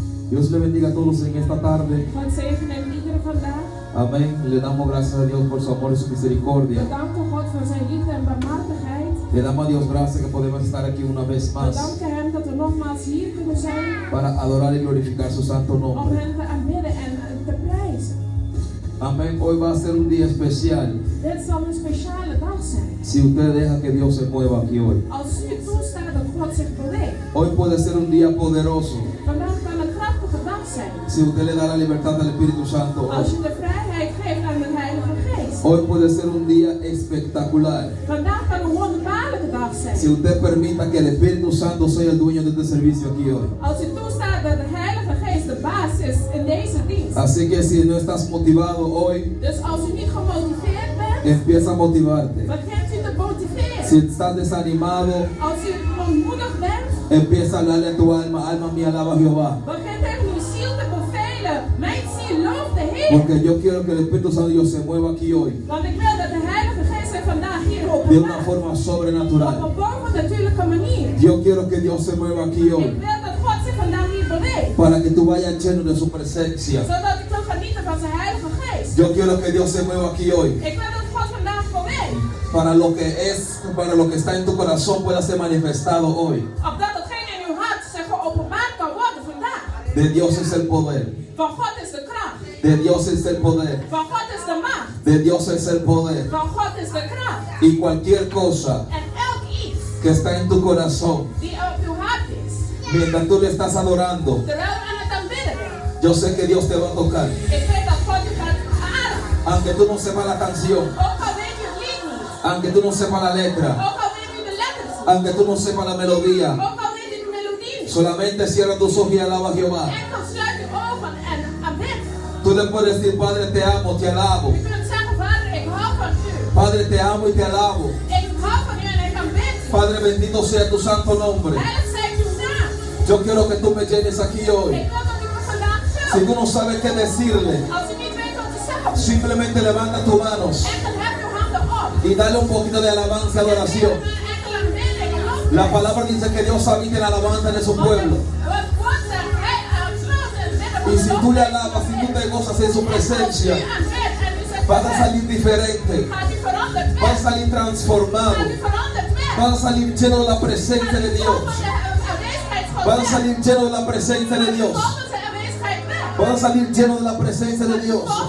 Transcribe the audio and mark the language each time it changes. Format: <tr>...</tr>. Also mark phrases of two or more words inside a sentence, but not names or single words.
<es>Dios le bendiga a todos en esta tarde.</es> <nl>God zegene iedere vandaag.</nl> <es>Amén. Le damos gracias a Dios por su amor y su misericordia.</es> <nl>We danken God voor zijn liefde en barmhartigheid.</nl> <es>Le damos a Dios gracias que podemos estar aquí una vez</es> <nl>We</nl> <es>más</es> <nl>danken hem dat we nogmaals hier kunnen zijn</nl> <es>para adorar y glorificar su santo</es> <nl>om</nl> <es>nombre.</es> <nl>hem te aanbidden en te prijzen.</nl> <es>Amén. Hoy va a ser un día especial.</es> <nl>Dit zal een speciale dag zijn.</nl> <es>Si usted deja que Dios se mueva aquí hoy.</es> <nl>Als u toestaat dat God zich beweegt.</nl> <es>Hoy puede ser un día poderoso.</es> <nl>Vandaag kan een krachtige dag zijn.</nl> <es>Si usted le da la libertad al Espíritu Santo</es> <nl>Als</nl> <es>hoy.</es> <nl>je de vrijheid geeft aan de Heilige Geest.</nl> <es>Hoy puede ser un día espectacular.</es> <nl>Vandaag kan een wonderbaarlijke dag zijn.</nl> <es>Si usted permita que el Espíritu Santo sea el dueño de este servicio aquí hoy.</es> <nl>Als u toestaat dat de Heilige Geest de baas is in deze dienst.</nl> <es>Así que si no estás motivado hoy,</es> <nl>Dus als u niet gemotiveerd bent,</nl> <es>empieza a motivarte.</es> <nl>begint u te motiveren.</nl> <es>Si estás desanimado,</es> <nl>Als u ontmoedigd bent,</nl> <es>empieza a hablarle a tu alma, alma mía, alaba a Jehová.</es> <nl>begint tegen uw ziel te bevelen. Mijn ziel looft de Heer.</nl> <es>Porque yo quiero que el Espíritu Santo de Dios se mueva aquí hoy</es> <nl>Want ik wil dat de Heilige Geest zich vandaag hier</nl> <es>de una</es> <nl>openbaart.</nl> <es>forma</es> <nl>Op</nl> <es>sobrenatural.</es> <nl>een bovennatuurlijke manier.</nl> <es>Yo quiero que Dios se mueva aquí</es> <nl>Ik</nl> <es>hoy</es> <nl>wil dat God zich vandaag hier beweegt.</nl> <es>para que tú vayas lleno de su presencia.</es> <nl>Zodat ik kan genieten van zijn Heilige Geest.</nl> <es>Yo quiero que Dios se mueva aquí hoy</es> <nl>Ik wil dat God vandaag beweegt.</nl> <es>para lo que está en tu corazón pueda ser manifestado hoy.</es> <nl>Opdat hetgeen in uw hart zich geopenbaard kan worden vandaag.</nl> <es>De Dios es el poder.</es> <nl>Van God is de kracht.</nl> <es>De Dios es el poder.</es> <nl>Van God is de macht.</nl> <es>De Dios es el poder.</es> <nl>Van God is de kracht.</nl> <es>Y cualquier cosa</es> <nl>En elk iets</nl> <es>que está en tu corazón,</es> <nl>die op uw hart is,</nl> <es>mientras tú le estás adorando,</es> <nl>terwijl we aan het aanbidden bent,</nl> <es>yo sé que Dios te va a tocar.</es> <nl>ik weet dat God u gaat ademen.</nl> <es>Aunque tú no sepas la canción,</es> <nl>Ook al weet u het lied niet,</nl> <es>aunque tú no sepas la letra,</es> <nl>ook al weet u de letters niet,</nl> <es>aunque tú no sepas la melodía,</es> <nl>ook al weet u de melodie niet,</nl> <es>solamente cierra tus ojos y alaba a Jehová.</es> <nl>enkel sluit uw ogen en aanbid.</nl> <es>Tú le puedes decir, Padre, te amo, te alabo.</es> <nl>U kunt zeggen, Vader, ik hou van u.</nl> <es>Padre, te amo y te alabo.</es> <nl>Ik hou van u en ik aanbid u.</nl> <es>Padre, bendito sea tu santo nombre.</es> <nl>Heilig zij uw naam.</nl> <es>Yo quiero que tú me llenes aquí hoy.</es> <nl>Ik wil dat u me vandaag</nl> <es>Si</es> <nl>vult.</nl> <es>tú no sabes qué decirle,</es> <nl>Als u niet weet wat te zeggen,</nl> <es>simplemente levanta tus manos</es> <nl>enkel heb uw handen op.</nl> <es>y dale un poquito de alabanza y adoración.</es> <nl>Enkel aanbidding en lof.</nl> <es>La palabra dice que Dios habita en la alabanza de su pueblo.</es> <nl>Wat God zegt, hij aansluit en bidden</nl> <es>Y si tú le alabas, si tú te gozas en su presencia, vas a salir diferente, vas a salir transformado, vas a salir lleno de la presencia de Dios, vas a salir lleno de la presencia de Dios, vas a salir lleno de la presencia de Dios.</es>